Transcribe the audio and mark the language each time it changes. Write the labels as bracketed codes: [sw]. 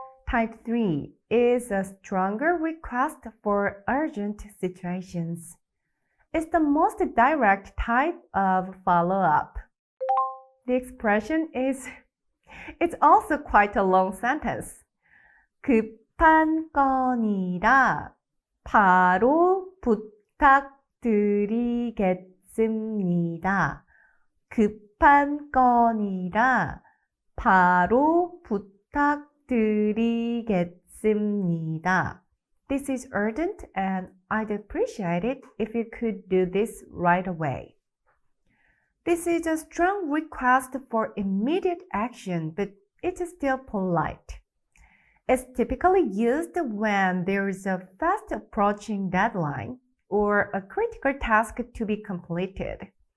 [en] Type 3 is a stronger request for urgent situations. It's the most direct type of follow-up. The expression is, it's also quite a long sentence. [ko] 급한 건이라 바로 부탁드리겠습니다. 급한 건이라 바로 부탁드리겠습니다. [en] This is urgent and I'd appreciate it if you could do this right away. This is a strong request for immediate action, but it's still polite. It's typically used when there is a fast approaching deadline or a critical task to be completed.